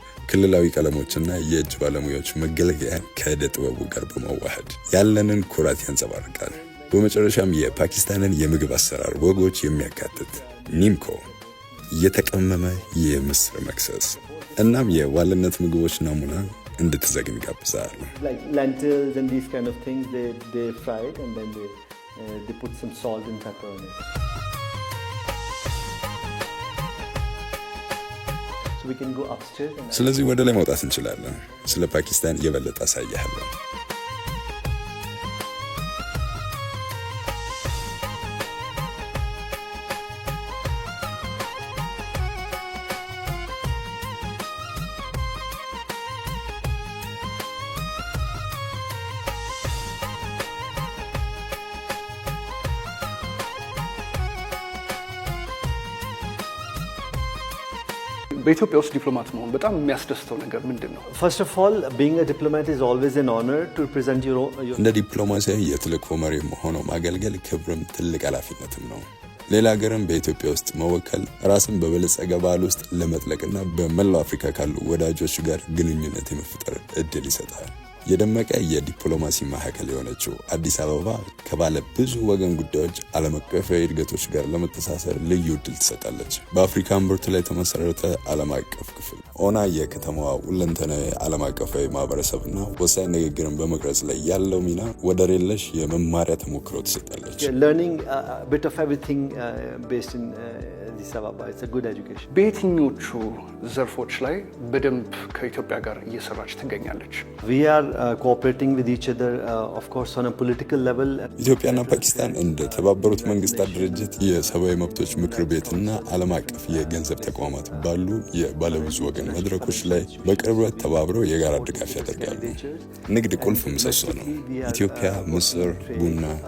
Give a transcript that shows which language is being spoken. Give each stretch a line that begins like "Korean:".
Amharic: ክልላዊ ቀለሞችና የእጅ ባለሙያዎች መገለገያ ከዕደ ጥበቡ ጋር በመዋሃድ ያለንን ኩራት ያንጸባርቃል። በመጨረሻም የፓኪስታንን የምግብ አሰራር ወጎች የሚያካትት ኒምኮ፣ የተቀመመ የምስር መክሰስ እናም የዋልነት ምግቦች ናሙና እንድትዘግን ጋብዛለሁ።
English: like lentils and these kind of things, they fry it and then they put some salt and pepper on it. So we can go upstairs and
Amharic: ስለዚህ ወደ ላይ መውጣት እንችላለን። ስለ ፓኪስታን የበለጠ አሳያለሁ። በኢትዮጵያ ውስጥ ዲፕሎማት መሆን በጣም የሚያስደስተው ነገር ምንድን ነው?
English: first of all, being a diplomat is always an honor to represent your
Amharic: እንደ ዲፕሎማሲያዊ የተልእኮ መሪ ሆነው ማገልገል ክብርም ትልቅ ኃላፊነትም ነው። ሌላ ሀገርም በኢትዮጵያ ውስጥ መወከል ራስን በበለጸገ ባህል ውስጥ ለመጥለቅና በመላው አፍሪካ ካሉ ወዳጆች ጋር ግንኙነት የመፍጠር እድል ይሰጣል። የደመቀ የዲፕሎማሲ ማዕከል የሆነችው አዲስ አበባ ከባለ ብዙ ወገን ጉዳዮች ዓለም አቀፋዊ እድገቶች ጋር ለመተሳሰር ልዩ እድል ትሰጣለች። በአፍሪካ እምብርት ላይ የተመሰረተ ዓለም አቀፍ ክፍል ሆና የከተማዋ ሁለንተናዊ ዓለም አቀፋዊ ማህበረሰብና ወሳኝ ንግግርን በመቅረጽ ላይ ያለው ሚና ወደር የለሽ የመማሪያ ተሞክሮ ትሰጣለች።
English: learning a bit of everything based in Addis Ababa. It's a good education.
Amharic: በየትኞቹ ዘርፎች ላይ በደንብ ከኢትዮጵያ ጋር እየሰራች ትገኛለች?
English: We are cooperating with each other, of course, on a political level.
Amharic: ኢትዮጵያና ፓኪስታን እንደ ተባበሩት መንግስታት ድርጅት የሰብአዊ መብቶች ምክር ቤትና ዓለም አቀፍ የገንዘብ ተቋማት ባሉ የባለብዙ ወገን መድረኮች ላይ በቅርበት ተባብረው የጋራ ድጋፍ ያደርጋሉ። ንግድ ቁልፍ ምሰሶ ነው። ኢትዮጵያ ምስር፣ ቡና፣